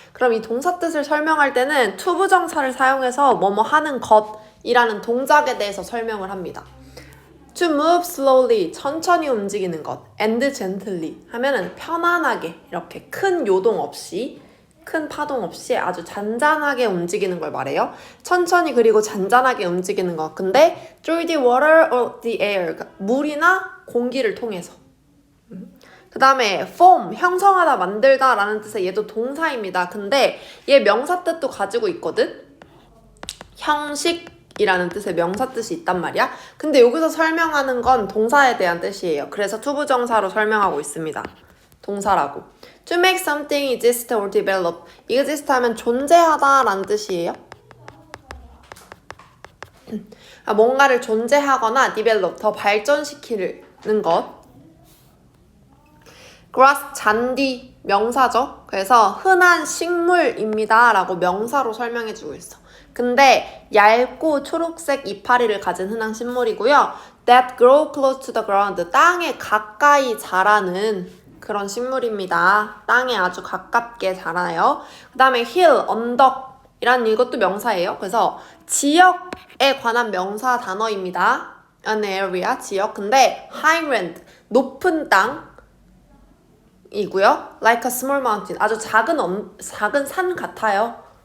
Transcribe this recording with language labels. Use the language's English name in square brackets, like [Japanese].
[Korean] 그럼 이 동사 뜻을 설명할 때는 to 부정사를 사용해서 뭐뭐 하는 것이라는 동작에 대해서 설명을 합니다. [English] to move slowly, [Korean] 천천히 움직이는 것. [English] and gently [Korean] 하면은 편안하게, 이렇게 큰 요동 없이, 큰 파동 없이 아주 잔잔하게 움직이는 걸 말해요. 천천히 그리고 잔잔하게 움직이는 것. [English] 근데 through the water or the air, [Korean] 그러니까 물이나 공기를 통해서. 그 다음에 form, 형성하다, 만들다 라는 뜻의 얘도 동사입니다. 근데 얘 명사 뜻도 가지고 있거든? 형식이라는 뜻의 명사 뜻이 있단 말이야. 근데 여기서 설명하는 건 동사에 대한 뜻이에요. 그래서 투부정사로 설명하고 있습니다. 동사라고. [English] To make something exist or develop. [Korean] exist 하면 존재하다 라는 뜻이에요. 뭔가를 존재하거나 develop, 더 발전시키는 것. grass, 잔디, 명사죠. 그래서 흔한 식물입니다 라고 명사로 설명해주고 있어. 근데 얇고 초록색 이파리를 가진 흔한 식물이고요. [English] that grow close to the ground, [Korean] 땅에 가까이 자라는 그런 식물입니다. 땅에 아주 가깝게 자라요. 그 다음에 hill, 언덕이란 이것도 명사예요. 그래서 지역에 관한 명사 단어입니다. [English] an area, [Korean] 지역. 근데 highland, 높은 땅 이고요. [English] like a small mountain, [Korean] 아주 작은 산 같아요.